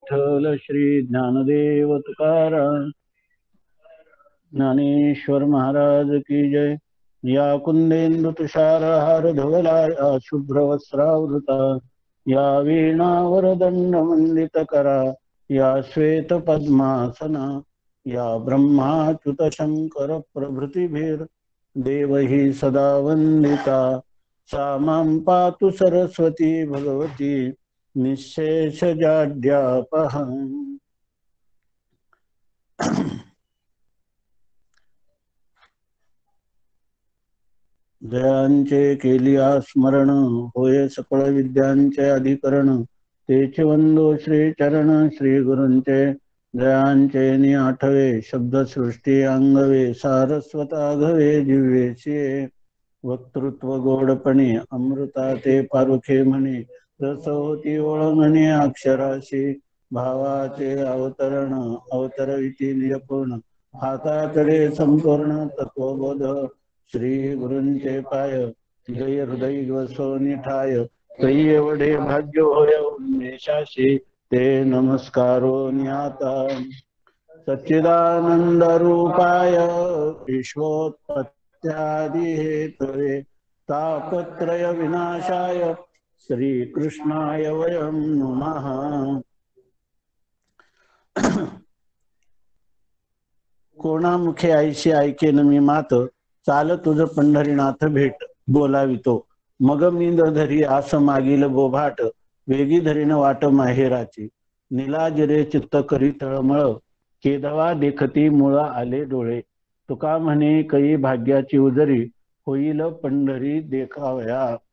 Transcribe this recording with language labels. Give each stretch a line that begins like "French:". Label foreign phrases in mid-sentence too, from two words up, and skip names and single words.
Marathi: विठ्ठल श्री ज्ञानदेव तुकाराम ज्ञानेश्वर महाराज की जय।
Sanskrit: या कुंदेंदु तुषार हार धवला या शुभ्र वस्त्रावृता या वीणा वरदंड मंडित करा या श्वेत पद्मासना या ब्रह्माच्युत शंकर प्रभृतिभिर देवही सदा वंदिता सा मां पातु सरस्वती भगवती निःशेष जाड्यापहम्।
Marathi: जयांचे केलिया स्मरण होय सकळ विद्यांचे अधिकरण तेचे वंदो श्री चरण श्री गुरूंचे जयांचे नि आठवे शब्द सृष्टी अंगवे सारस्वता घवे जिव्हेचे वक्तृत्व गोडपणे अमृता ते पारुखे म्हणे रस होती ओळंगणे अक्षराशी भावाचे अवतरण अवतरविती निरपूर्ण हाताकडे संपूर्ण तत्वबोध श्री गुरूंचे पाय जय हृदय वसोनी ठाय तै एवढे भाग्य होय उन्मेषाशी ते नमस्कारो न्याता
Sanskrit: सच्चिदानंद रूपाय विश्वोत्पत्त्यादि हेतवे तापत्रय विनाशाय श्री कृष्णाय वयं नमः।
Marathi: कोणामुखे ऐशी ऐकेन मी मात चाल तुझ पंढरीनाथ भेट बोलावितो मग मी धरी आस मागील बोभाट वेगी धरीन वाट माहेराची निलाजरे चित्त करी तळमळ केदवा देखती मुळ आले डोळे तुका म्हणे कै भाग्याची उजरी होईल पंढरी देखावया।